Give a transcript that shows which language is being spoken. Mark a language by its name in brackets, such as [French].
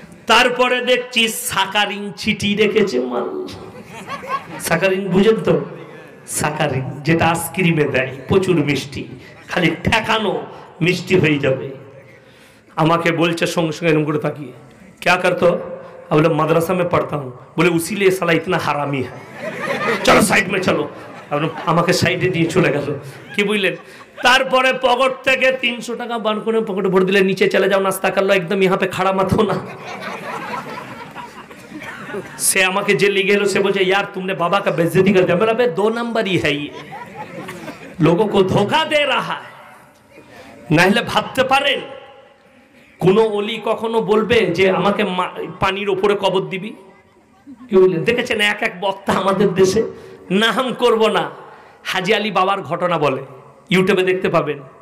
[Bangla] তারপরে দেখছি সাকারিন ছিটি রেখেছে মাল। সাকারিন বুঝেন তো? সাকারিন যেটা আইসক্রিমে দেয়, প্রচুর মিষ্টি, খালি ঠেকানো মিষ্টি হয়ে যাবে। আমাকে বলছে সঙ্গে সঙ্গে এরকম করে তাকিয়ে, [Hindi] क्या करते हो? बोले मदरसा में पढ़ता हूँ। बोले उसीलिए साला इतना हरामी है, चलो साइड में चलो। [Bangla] আমাকে সাইডে দিয়ে চলে গেল। কি বুঝলেন? তারপরে পকেট থেকে 300 টাকা বার করে পকেটে ভরে দিলে, নিচে চলে যাও নাস্তা করলো, একদম [Hindi] ইহা পে খাড়া মাথো না। [Bangla] से আমাকে যে লিখে এলো, সে বলছে [Hindi] यार तुमने बाबा का बेइज्जती कर दिया। मेरा बे 2 नंबर ही है ये, लोगों को धोखा दे रहा है। [Bangla] নাহলে ভাবতে পারেন কোন ওলি কখনো বলবে যে আমাকে পানির উপরে কবর দিবি? কি বললেন? দেখেছেন এক এক বক্তা আমাদের দেশে, নাম করব না, হাজি আলী বাবার ঘটনা বলে, ইউটিউবে দেখতে পাবেন।